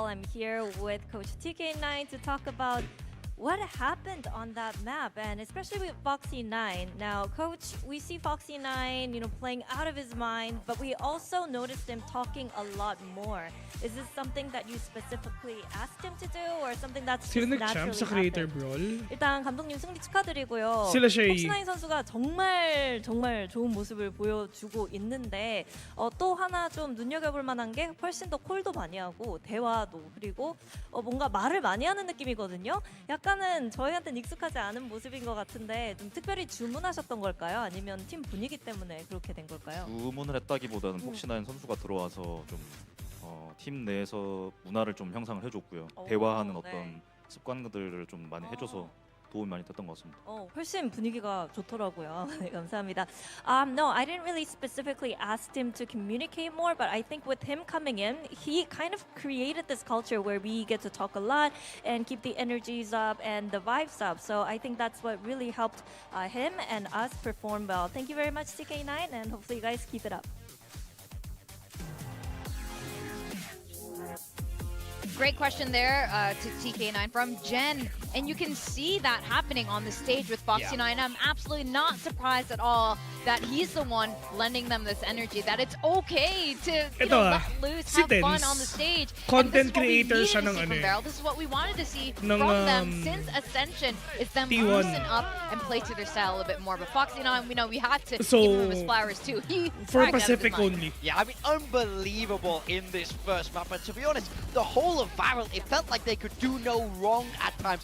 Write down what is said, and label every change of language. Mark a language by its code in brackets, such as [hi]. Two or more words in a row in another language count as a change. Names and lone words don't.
[en] I'm here with Coach TK9 to talk about what happened on that map, and especially with Foxy9. Now, Coach, we see Foxy9, playing out of his mind, but we also noticed him talking a lot more. Is this something that you specifically asked him to do, or something that's just naturally [tl] sa Creator Brawl? [ko] 일단 감독님 승리 축하드리고요. [tl] Sila siya [ko] Foxy9 선수가 정말 좋은 모습을 보여주고 있는데 또 하나 좀 눈여겨볼 만한 게 훨씬 더 콜도 많이 하고 대화도, 그리고 뭔가 말을 많이 하는 느낌이거든요. 약간은 저희한테는 익숙하지 않은 모습인 것 같은데 좀 특별히 주문하셨던 걸까요? 아니면 팀 분위기 때문에 그렇게 된 걸까요? 주문을 했다기보다는 폭신한 선수가 들어와서 좀 팀 내에서 문화를 좀 형성을 해줬고요. 대화하는 어떤 습관들을 좀 많이 해줘서 도움이 많이 됐던 것 같습니다. 훨씬 분위기가 좋더라고요. 네, 감사합니다. [en] No, I didn't really specifically ask him to communicate more, but I think with him coming in, he kind of created this culture where we get to talk a lot and keep the energies up and the vibes up. So I think that's what really helped him and us perform well. Thank you very much, TK9, and hopefully you guys keep it up. Great question there to TK9 from Jen. And you can see that happening on the stage with Foxy9. I'm absolutely not surprised at all that he's the one lending them this energy, that it's okay to let loose, have fun on the stage. Content creator [tl] siya ng [en] This is what we wanted to see from them since Ascension, is them loosen up and play to their style a little bit more. But Foxy9, we had to give him his flowers too. He for Pacific only. Yeah, I mean, unbelievable in this first map. And to be honest, the whole of Varel, it felt like they could do no wrong at times.